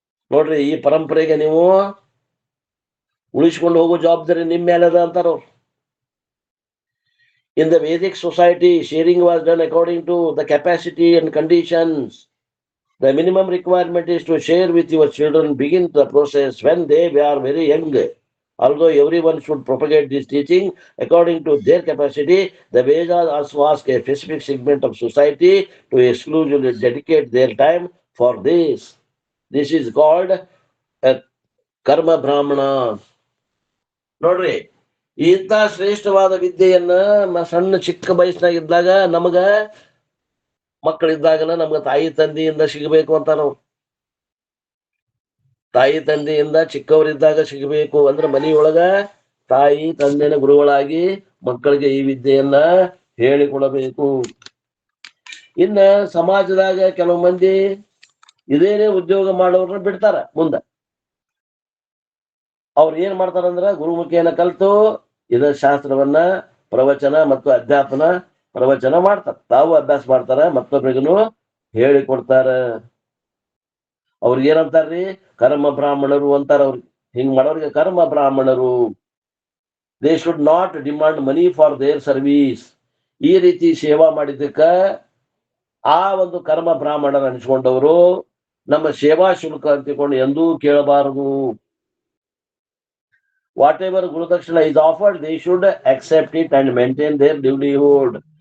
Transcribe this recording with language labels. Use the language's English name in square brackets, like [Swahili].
[Kannada] ನೋಡ್ರಿ, ಈ ಪರಂಪರೆಗೆ ನೀವು ಉಳಿಸ್ಕೊಂಡು ಹೋಗೋ ಜವಾಬ್ದಾರಿ ನಿಮ್ಮ ಮೇಲೆ ಅದ ಅಂತಾರ. [English] In the Vedic society, sharing was done according to the capacity and conditions. The minimum requirement is to share with your children, begin the process when they are very young. Although everyone should propagate this teaching according to their capacity, the Vedas also ask a specific segment of society to exclusively dedicate their time for this. This is called a karma brahmana. [Kannada] ನೋಡ್ರಿ, ಇಂಥ ಶ್ರೇಷ್ಠವಾದ ವಿದ್ಯೆಯನ್ನ ಸಣ್ಣ ಚಿಕ್ಕ ವಯಸ್ಸಿನಾಗಿದ್ದಾಗ ನಮಗ ಮಕ್ಕಳಿದ್ದಾಗನ ನಮ್ಗೆ ತಾಯಿ ತಂದೆಯಿಂದ ಸಿಗಬೇಕು ಅಂತ ನಾವು. ತಾಯಿ ತಂದೆಯಿಂದ ಚಿಕ್ಕವರಿದ್ದಾಗ ಸಿಗಬೇಕು ಅಂದ್ರೆ ಮನೆಯೊಳಗ ತಾಯಿ ತಂದೆನ ಗುರುಗಳಾಗಿ ಮಕ್ಕಳಿಗೆ ಈ ವಿದ್ಯೆಯನ್ನ ಹೇಳಿಕೊಡಬೇಕು. ಇನ್ನ ಸಮಾಜದಾಗ ಕೆಲವು ಮಂದಿ ಇದೇನೇ ಉದ್ಯೋಗ ಮಾಡೋರನ್ನ ಬಿಡ್ತಾರ. ಮುಂದ ಅವ್ರು ಏನ್ ಮಾಡ್ತಾರಂದ್ರ ಗುರುಮುಖಿಯನ್ನ ಕಲ್ತು ಇದ ಶಾಸ್ತ್ರವನ್ನ ಪ್ರವಚನ ಮತ್ತು ಅಧ್ಯಾಪನ ಪ್ರವಚನ ಮಾಡ್ತಾರ. ತಾವು ಅಭ್ಯಾಸ ಮಾಡ್ತಾರ, ಮತ್ತೊಬ್ಬರಿಗೂ ಹೇಳಿಕೊಡ್ತಾರ. ಅವ್ರಿಗೆ ಏನಂತಾರ್ರಿ? ಕರ್ಮ ಬ್ರಾಹ್ಮಣರು ಅಂತಾರ. ಅವ್ರಿಗೆ ಹಿಂಗ್ ಮಾಡೋರಿಗೆ ಕರ್ಮ ಬ್ರಾಹ್ಮಣರು. [English] They should not demand money for their service. [Kannada] ಈ ರೀತಿ ಸೇವಾ ಮಾಡಿದ್ದಕ್ಕ ಆ ಒಂದು ಕರ್ಮ ಬ್ರಾಹ್ಮಣರ ಅನಿಸ್ಕೊಂಡವರು ನಮ್ಮ ಸೇವಾ ಶುಲ್ಕ ಅಂತಿಕೊಂಡು ಎಂದೂ ಕೇಳಬಾರದು. [English] Whatever Gurudakshina is offered, they should accept it and maintain their livelihood.